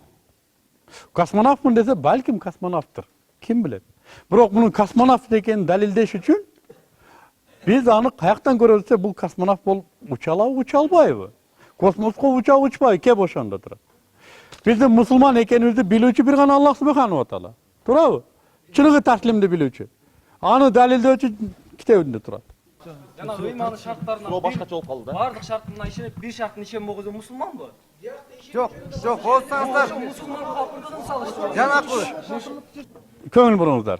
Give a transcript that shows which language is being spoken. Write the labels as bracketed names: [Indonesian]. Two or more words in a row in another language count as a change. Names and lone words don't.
[Kyrgyz] Космонавтмын десе, балким космонавттыр. Ким билет? Бирок мунун космонавт экенин далилдеш үчүн биз аны каяктан көрөбүз, бул космонавт болуп уча алабы, уча албайбы? Космоско учабы, учпайбы? Кеп ошондо турат. Биздин мусулман экенибизди билүүчү бир гана Аллах [Arabic] سبحانه وتعالى. [Kyrgyz] Туурабы? Чыныгы таслимди билүүчү. Аны далилдөөчү китебинде турат. Жана ыйман шарттарынан Суроо башкача болуп калды да. Бардык шартына ишенип, бир шарттын ишенбөгөзү мусулманбы? Жок, болсаңыздар. Жанакы. Көңүл буруңуздар.